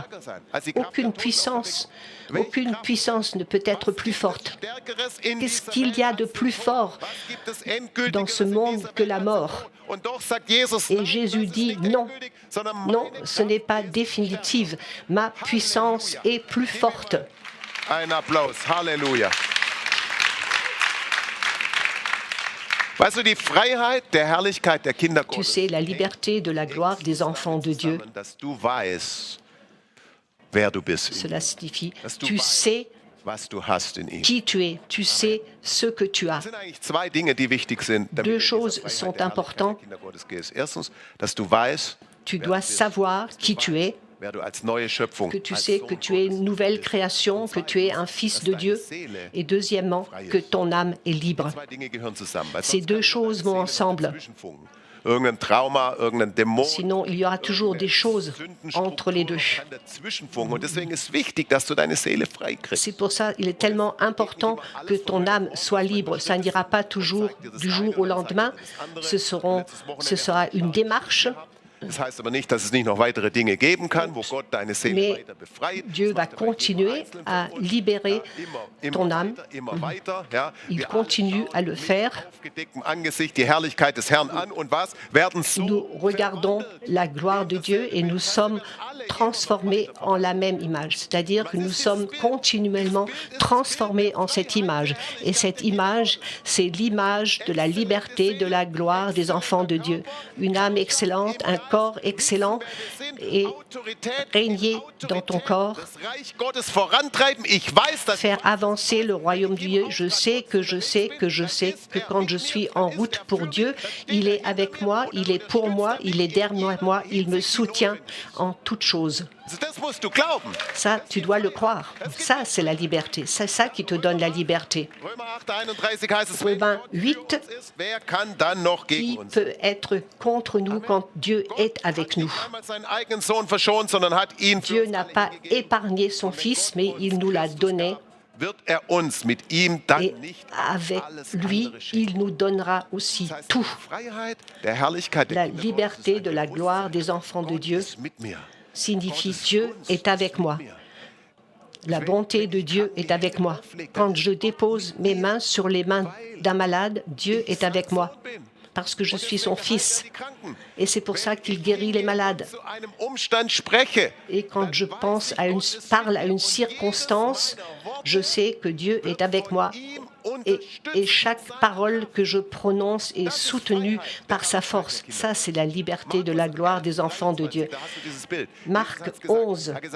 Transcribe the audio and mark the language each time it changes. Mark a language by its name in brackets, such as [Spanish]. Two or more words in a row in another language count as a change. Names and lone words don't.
[French] Aucune puissance ne peut être plus forte. Qu'est-ce qu'il y a de plus fort dans ce monde que la mort? Et Jésus dit non, non, ce n'est pas définitif. Ma puissance est plus forte. [German] Un Applaus, Halleluja. Weißt du, die Freiheit der Herrlichkeit der Kinder [French] Tu [German] Gottes, [French] sais, la liberté de la gloire des enfants de Dieu, [German] dass du weißt, wer du bist, [French] cela signifie, tu sais [German] was du hast in ihm. [French] qui tu es, tu sais ce que tu as. [German] Es sind eigentlich zwei Dinge, die wichtig sind, damit [French] Deux [German] du in dieser [French] choses [German] Freiheit [French] sont [German] der Herrlichkeit [French] importantes. [German] der Kinder Gottes gehst. Erstens, dass du weißt, [French] Tu dois savoir qui tu es, [German] wer du als neue Schöpfung, [French] que tu [German] als [French] sais [German] Sohn [French] que tu es une nouvelle création, que tu es un fils de Dieu. Et deuxièmement, que ton âme est libre. [German] Zwei Dinge gehören zusammen. Weil [French] Ces [German] sonst [French] deux [German] kann [French] choses [German] deine [French] vont [German] Seele [French] ensemble. [German] dazwischenfunken. Irgendein Trauma, irgendein Dämon. [French] Sinon, il y aura toujours des choses entre les deux. [German] kann dazwischenfunken. Und deswegen ist wichtig, dass du deine Seele frei kriegst. [French] C'est pour ça qu'il est tellement important que ton âme soit libre. Ça n'ira pas toujours du jour au lendemain. Ce sera une démarche. [German] Das heißt aber nicht, dass es nicht noch weitere Dinge geben kann, wo Gott deine Seele [French] Mais [German] weiter befreit. [French] Dieu va continuer à libérer ton âme. [German] Immer weiter, ja. [French] Il [German] Wir [French] continue à le faire. [German] aufgedecktem Angesicht die Herrlichkeit des Herrn an und was? Werden [French] Nous [German] so [French] regardons la gloire de Dieu et nous sommes transformés en la même image. C'est-à-dire que nous sommes continuellement transformés en cette image. Et cette image, c'est l'image de la liberté, de la gloire des enfants de Dieu. Une âme excellente, un corps excellent et régner dans ton corps, [German] das Reich Gottes vorantreiben. Ich weiß, dass [French] faire avancer le royaume de Dieu. Je sais que quand je suis en route pour Dieu, il est avec moi, il est pour moi, il est derrière moi, il me soutient en toutes choses. [German] das musst du glauben. [French] Ça, tu dois le croire. Ça, c'est la liberté. C'est ça qui te donne la liberté. [German] Römer 8, 31 heißt es, [French] Romains 8, [German] wer kann dann noch gegen [French] qui [German] uns? [French] peut être contre nous quand Dieu est avec nous? [German] Einmal seinen eigenen Sohn verschont, sondern hat ihn für [French] Dieu [German] uns [French] n'a pas épargné son Fils, mais il nous l'a donné. [German] wird er uns mit ihm dann [French] Et [German] nicht [French] avec [German] alles [French] lui, [German] andere schenken. [French] il nous donnera aussi [German] Das heißt, [French] tout. [German] die Freiheit der Herrlichkeit der [French] La [German] Kinder [French] liberté [German] Gottes [French] de la gloire des enfants de [German] Gott [French] Dieu [German] ist mit mir. [French] signifie Dieu est avec moi. La bonté de Dieu est avec moi. Quand je dépose mes mains sur les mains d'un malade, Dieu est avec moi parce que je suis son fils. Et c'est pour ça qu'il guérit les malades. [German] Zu einem Umstand spreche, [French] Et quand je parle à une circonstance, je sais que Dieu est avec moi et chaque parole que je prononce est soutenue par sa force. Ça, c'est la liberté de la gloire des enfants de Dieu. Marc 11.